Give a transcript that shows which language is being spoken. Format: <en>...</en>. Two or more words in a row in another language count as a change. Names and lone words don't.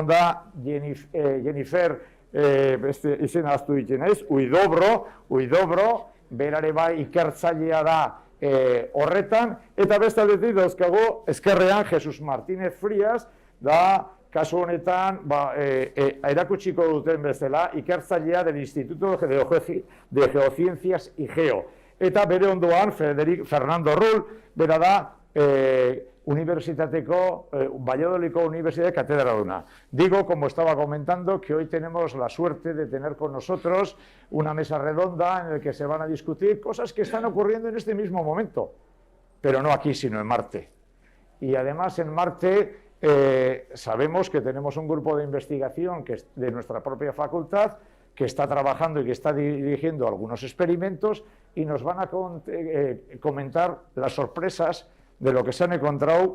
<eu>onda Jennifer, izena aztu ditzen ez, Uidobro, berare bai ikertzailea da horretan, eta bestaldetik dauzkago ezkerrean Jesus Martínez Frías, da kasu honetan erakutsiko duten bezala ikertzailea del Instituto de Geociencias y Geo. Eta bere ondoan Fernando Rull, bera da Valladolidko Universidad catedraduna.</eu> <es>Digo, como estaba comentando, que hoy tenemos la suerte de tener con nosotros una mesa redonda en la que se van a discutir cosas que están ocurriendo en este mismo momento, pero no aquí, sino en Marte. Y además en Marte sabemos que tenemos un grupo de investigación que es de nuestra propia facultad, que está trabajando y que está dirigiendo algunos experimentos y nos van a comentar las sorpresas de lo que se han encontrado.</es>